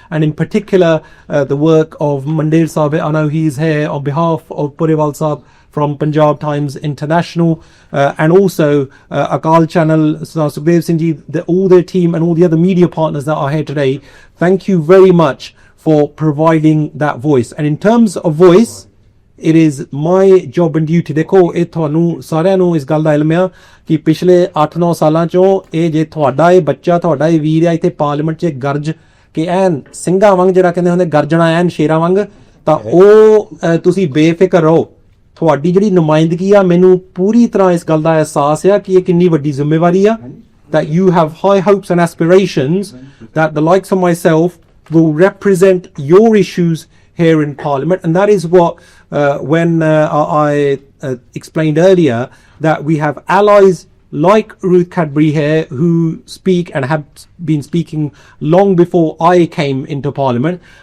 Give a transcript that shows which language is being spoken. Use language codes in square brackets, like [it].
[en] And in particular, the work of Mandir Sahib, I know he's here on behalf of Puriwal Sahib from Punjab Times International, and also Akal Channel, Sukhdev Singh ji, all their team and all the other media partners that are here today. Thank you very much for providing that voice. And in terms of voice, it is my job and duty. [pa] देखो ये थानू सारियां नू इस गल दा इल्म है कि पिछले 8-9 सालां चों ये जे ਤੁਹਾਡਾ ਇਹ ਬੱਚਾ ਤੁਹਾਡਾ ਇਹ ਵੀਰ ਆ ਇੱਥੇ ਪਾਰਲੀਮੈਂਟ 'ਚ ਗਰਜ ਕੇ ਐਨ ਸਿੰਘਾਂ ਵਾਂਗ ਜਿਹੜਾ ਕਹਿੰਦੇ ਹੁੰਦੇ ਗਰਜਣਾ ਐਨ ਸ਼ੇਰਾਂ ਵਾਂਗ, ਤਾਂ ਉਹ ਤੁਸੀਂ ਬੇਫਿਕਰ ਰਹੋ। ਤੁਹਾਡੀ ਜਿਹੜੀ ਨੁਮਾਇੰਦਗੀ ਆ, ਮੈਨੂੰ ਪੂਰੀ ਤਰ੍ਹਾਂ ਇਸ ਗੱਲ ਦਾ ਅਹਿਸਾਸ ਆ ਕਿ ਇਹ ਕਿੰਨੀ ਵੱਡੀ ਜ਼ਿੰਮੇਵਾਰੀ ਆ, [en] that you have high hopes and aspirations that the likes of myself will represent your issues here in Parliament. And that is what when I explained earlier that we have allies like Ruth Cadbury here who speak and have been speaking long before I came into Parliament.